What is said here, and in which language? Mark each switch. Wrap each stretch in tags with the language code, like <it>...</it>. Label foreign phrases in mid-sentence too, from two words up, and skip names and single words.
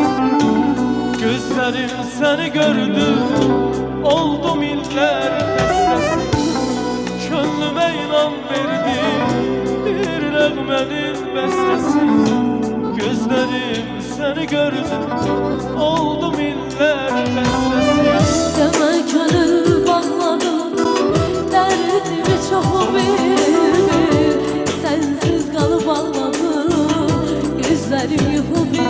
<az>Gözlərim səni gördü, oldum illər xəstəsi. Könlümə ilan verdi bir nəğmənin bəstəsi. Gözlərim səni gördü, oldum illər xəstəsi.</az> <tr>Demek gönül bağladım, derdimi çok bildim. Sensiz kalıp ağladım, gözlerim yuhu</tr>